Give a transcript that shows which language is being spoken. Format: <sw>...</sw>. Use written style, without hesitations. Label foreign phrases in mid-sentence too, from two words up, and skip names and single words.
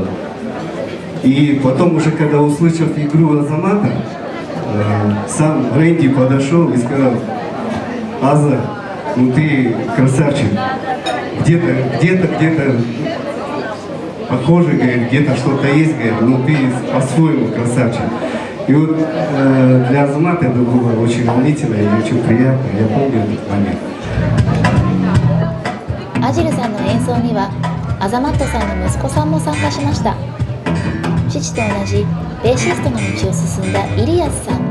<ru>И потом уже, когда услышал игру Азамата, сам Рэнди подошел и сказал: Аза, ну ты красавчик. Где-то похоже, говорит, где-то что-то есть, говорит, но ты по-своему красавчик. И вот для Азамата это было очень волнительно и очень приятно. Я помню этот момент.</ru> <ja>アジルさんの演奏にはアザマットさんの息子さんも参加しました。父と同じベーシストの道を進んだイリアスさん。</ja>